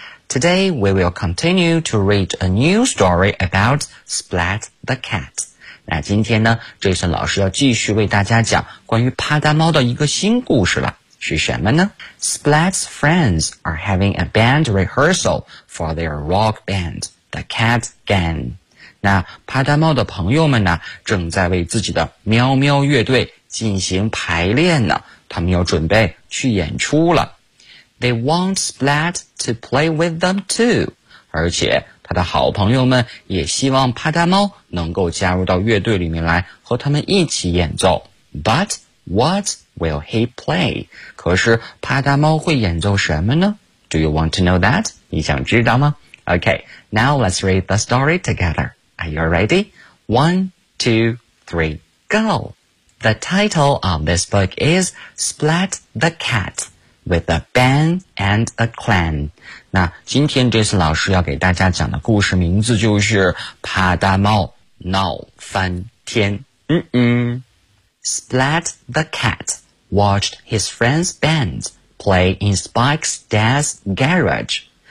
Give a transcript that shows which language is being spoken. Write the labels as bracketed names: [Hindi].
[English] Today we will continue to read a new story about Splat the Cat. [Chinese] 那今天呢 ,Jason 老师要继续为大家讲关于帕达猫的一个新故事了。是什么呢 [English] ?Splat's friends are having a band rehearsal for their rock band, the Cat Gang. [Chinese] 那帕达猫的朋友们呢正在为自己的喵喵乐队进行排练呢，他们要准备去演出了。 [English] They want Splat to play with them too. [Chinese] 而且他的好朋友们也希望帕达猫能够加入到乐队里面来和他们一起演奏。 [English] But what? Will he play? [Chinese] 可是帕达猫会演奏什么呢? [English] Do you want to know that? [Chinese] 你想知道吗? [English] Okay, now let's read the story together. Are you ready? 1, 2, 3, go! The title of this book is Splat the Cat with a band and a clan. [Chinese] 那今天 Jason 老师要给大家讲的故事名字就是帕达猫闹翻天。 [English] Splat the Cat watched his friend's band play in Spike's dad's garage.